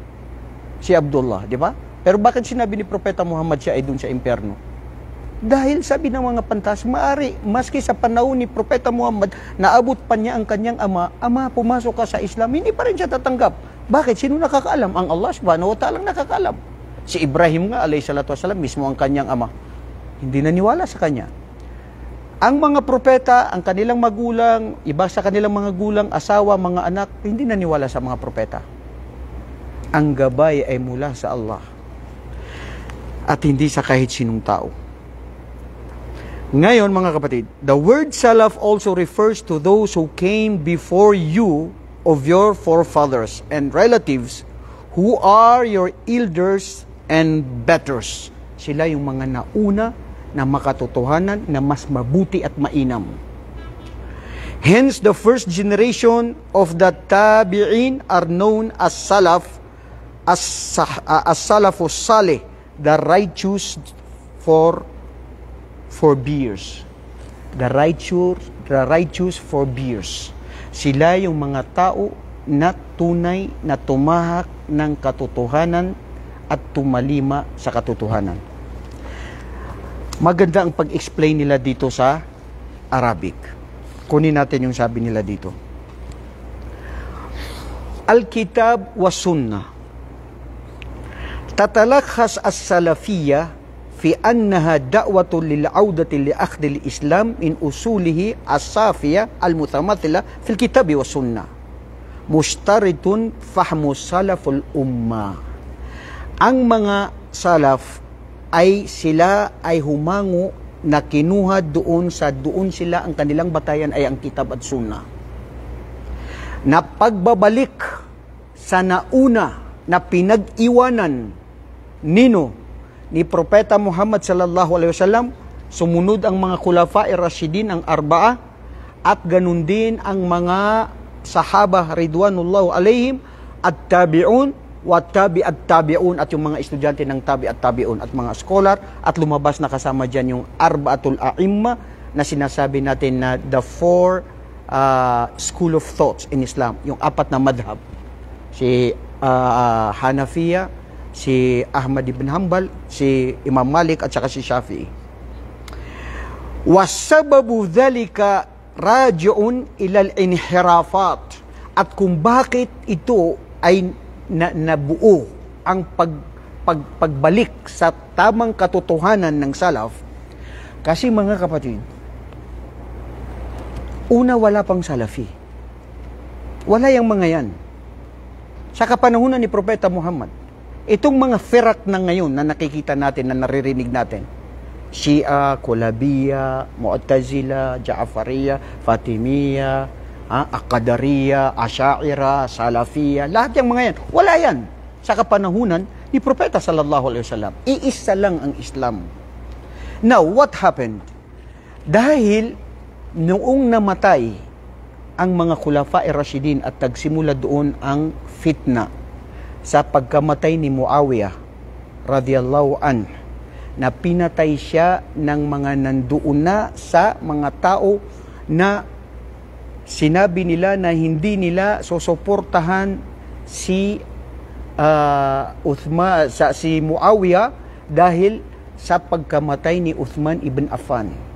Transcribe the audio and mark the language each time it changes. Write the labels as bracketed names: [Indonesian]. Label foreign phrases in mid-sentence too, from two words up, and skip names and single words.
[Filipino] Si Abdullah, di ba? Pero bakit sinabi ni Propeta Muhammad siya ay dun sa imperno? Dahil sabi ng mga pantas, maari, maski sa panahon ni Propeta Muhammad, naabot pa niya ang kanyang ama, pumasok ka sa Islam, hindi pa rin siya tatanggap. Bakit? Sino nakakaalam? Ang [Arabic] الله سبحانه وتعالى [Filipino] nakakaalam. Si Ibrahim nga, [Arabic] عليه الصلاة والسلام, [Filipino] mismo ang kanyang ama, hindi naniwala sa kanya. Ang mga propeta, ang kanilang magulang, iba sa kanilang mga gulang, asawa, mga anak, hindi naniwala sa mga propeta. Ang gabay ay mula sa Allah. At hindi sa kahit sinong tao. Ngayon, mga kapatid, [English] the word salaf also refers to those who came before you of your forefathers and relatives who are your elders and betters. [Filipino] Sila yung mga nauna na makatotohanan na mas mabuti at mainam. [English] Hence, the first generation of the tabi'in are known as salaf, as [Arabic] السلف الصالح, [English] the righteous forbears. The righteous forbears. [Filipino] Sila yung mga tao na tunay na tumahak ng katotohanan at tumalima sa katotohanan. Maganda ang pag-explain nila dito sa Arabic. Kunin natin yung sabi nila dito. [Arabic] الكتاب والسنة. تتلخص السلفية في أنها دعوة للعودة لأخذ الإسلام من أصوله الصافية المتمثلة في الكتاب والسنة مشترطة فهم سلف الأمة. [Filipino] Ang mga salaf ay sila ay humango na kinuha doon sila ang kanilang batayan ay ang kitab at sunnah. Na pagbabalik sa nauna na pinag-iwanan ni Propeta Muhammad [Arabic] صلى الله عليه وسلم, [Filipino] sumunod ang mga [Arabic] الخلفاء الراشدين [Filipino] ang arba'a at ganun din ang mga [Arabic] الصحابة رضوان الله عليهم [Filipino] at [Arabic] تابعون وتابعو التابعين [Filipino] at yung mga estudyante ng [Arabic] تابعو التابعين [Filipino] at mga scholar at lumabas na kasama dyan yung [Arabic] أربعة الأئمة [Filipino] na sinasabi natin na [English] the four school of thoughts in Islam, [Filipino] yung apat na madhab, si Hanafiya, si Ahmad ibn Hanbal, si Imam Malik at saka si Shafi'i. [Arabic] وسبب ذلك راجع إلى الانحرافات, [Filipino] at kung bakit ito ay nabuo ang pagbalik sa tamang katotohanan ng salaf, kasi mga kapatid, una wala pang salafi, wala yung mga yan sa kapanahunan ni Propeta Muhammad. Itong mga firak na ngayon na nakikita natin, na naririnig natin, Shia, Kulabiyya, Mu'tazila, Ja'fariya, Fatimiyya, Aqadariya, Asha'ira, Salafiyya, lahat yung mga yan, wala yan sa kapanahunan ni Propeta [Arabic] صلى الله عليه وسلم. [Filipino] Iisa lang ang Islam. [English] Now, what happened? [Filipino] Dahil noong namatay ang mga [Arabic] الخلفاء الراشدين [Filipino] at nagsimula doon ang fitna sa pagkamatay ni Muawiyah [Arabic] رضي الله عنه, [Filipino] na pinatay siya ng mga nandoon na sa mga tao na sinabi nila na hindi nila susuportahan si si Muawiyah dahil sa pagkamatay ni Uthman ibn Affan.